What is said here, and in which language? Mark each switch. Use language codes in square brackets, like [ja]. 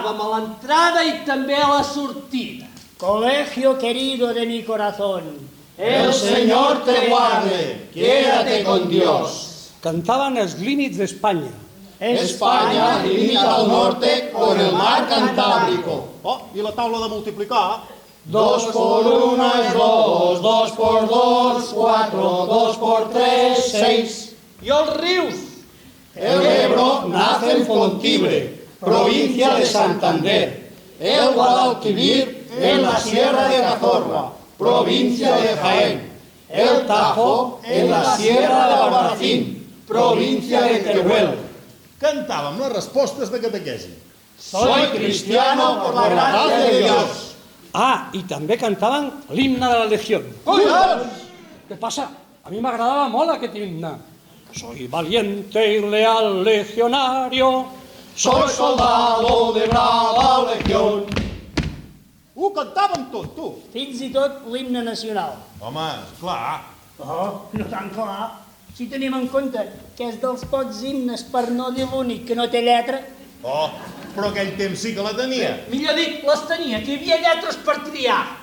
[ca] l'entrada i també a la sortida. [es] Colegio querido de mi corazón. El Señor te guarde, quédate con Dios. [ca] Cantaven els límits d'Espanya. [es] España limita al norte con el mar Cantábrico. [ca] Oh, i la taula de multiplicar? [es] 2 por 1 es 2, 2 por 2, 4, 2 por 3, 6. [ca] I els rius? [es] El Ebro nace en Fontibre, provincia de Santander. El Guadalquivir en la Sierra de Cazorla, provincia de Jaén. El Tajo en la Sierra de Albarracín, provincia de Teruel. [ca] Cantàvem les respostes de catequesi. [es] Soy cristiano por la gracia de Dios. [ca] Ah, i també cantaven l'himne de la Legió. Què passa? A mi m'agradava molt aquest himne. [es] Soy valiente y leal legionario. Soy soldado de brava legión. [ca] Ho cantàvem tot, tu. Fins i tot l'himne nacional. Home, esclar. Oh, no tan clar. Si tenim en compte que és dels pocs himnes, per no dir l'únic, que no té lletra. Oh, però aquell temps sí que la tenia. Millor dit, les tenia, que hi havia lletres per triar.